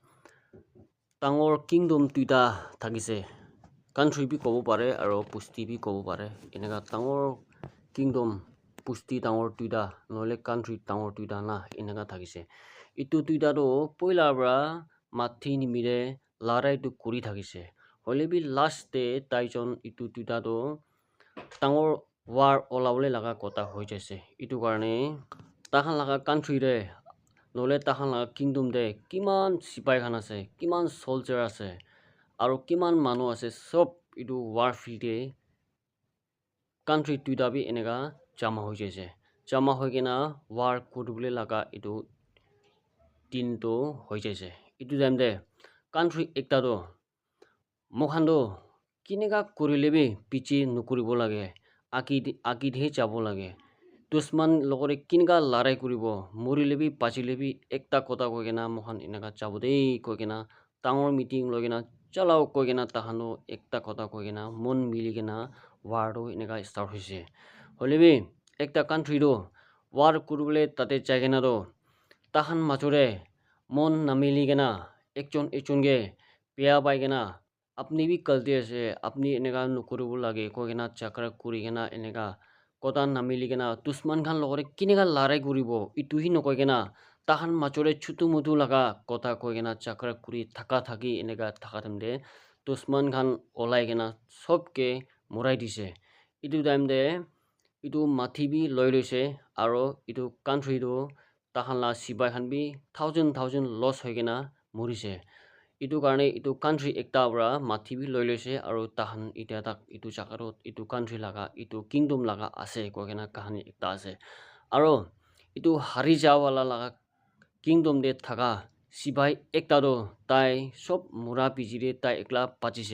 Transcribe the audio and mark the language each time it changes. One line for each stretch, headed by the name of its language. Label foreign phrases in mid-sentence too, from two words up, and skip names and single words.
Naga Pidgin: Tangor kingdom tuita thakise. Country bi kobo pare aro pusti bi kobo pare. Eneka tangor kingdom pusti tangor tuita noile country tangor tuita na eneka thakise. Itu tuita to poila bra mathi nimire larai tu kuri thakise. Hoile bi last day taijon itu tuita to tangor war olawle laga kota hoi jaise. Itu karne tahan laga country re noile tahan laga kingdom de kiman sipai khan ase, kiman soldier ase, aro kiman manu ase sob itu
English: war field
Naga Pidgin: de country tuita bi eneka jama hoi jaise. Jama hoi kena war kuribole laga itu din to hoi jaise. Itu time de country ekta to mokhan to kineka kurile bi pichi nukuribo lage. Akidhe jabo lage. Dusman logore kineka larai kuribo. Morile bi bachile bi ekta kota koigena mokhan eneka jabo dei koigena tangor meeting loigena chalao koigena tahano ekta kota koigena mon miligena war to eneka start hoise. Hoile bi ekta country to war kuribole tate jaigena to tahan majore mon namiligena ekjon ge beya baigena apni bi galte ase apni eneka nukuribo lage koigena chakra kurigena eneka kota namiligena dusman khan logore kineka larai kuribo itu hi nokoigena tahan majore chutu mutu laga kota koigena chakra kuri thaka thaki eneka thaka time de dusman khan olai gena sobke morai dise. Itu time de itu mathi bi loi loise aro itu country to tahan la sipai khan bi
English: thousand loss
Naga Pidgin: hoigena morise. Itu karne itu country ekta bra mathi bi loi loise aro tahan itia tak itu jaka to itu country laga itu kingdom laga ase koigena kahani ekta ase. Aro itu hari jawala laga kingdom de thaka sipai ekta to tai sob mura bijire tai ekla bachise.